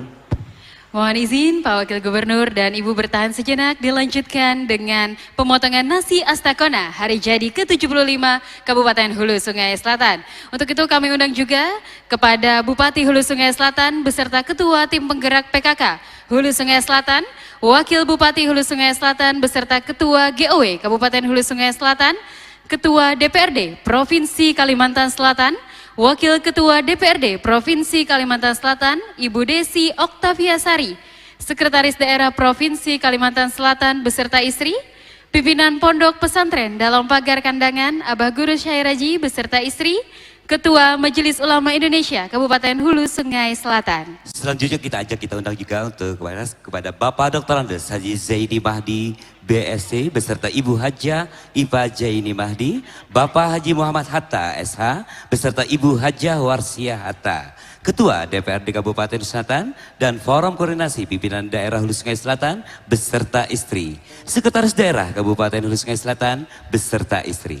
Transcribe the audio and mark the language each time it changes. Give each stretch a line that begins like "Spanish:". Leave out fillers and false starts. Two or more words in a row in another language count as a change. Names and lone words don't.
Indonesian: Mohon izin Pak Wakil Gubernur dan Ibu bertahan sejenak, dilanjutkan dengan pemotongan nasi Astakona hari jadi ke-75 Kabupaten Hulu Sungai Selatan. Untuk itu kami undang juga kepada Bupati Hulu Sungai Selatan beserta Ketua Tim Penggerak PKK Hulu Sungai Selatan, Wakil Bupati Hulu Sungai Selatan beserta Ketua GOW Kabupaten Hulu Sungai Selatan, Ketua DPRD Provinsi Kalimantan Selatan, Wakil Ketua DPRD Provinsi Kalimantan Selatan, Ibu Desi Oktaviasari, Sekretaris Daerah Provinsi Kalimantan Selatan beserta istri, Pimpinan Pondok Pesantren dalam Pagar Kandangan, Abah Guru Syairaji beserta istri, Ketua Majelis Ulama Indonesia Kabupaten Hulu Sungai Selatan. Selanjutnya kita undang juga untuk kepada Bapak Dr. Andes Haji Zaini Mahdi BSc beserta Ibu Hajah Iva Jaini Mahdi, Bapak Haji Muhammad Hatta SH beserta Ibu Hajah Warsiah Hatta, Ketua DPRD Kabupaten Selatan dan Forum Koordinasi Pimpinan Daerah Hulu Sungai Selatan beserta istri, Sekretaris Daerah Kabupaten Hulu Sungai Selatan beserta istri.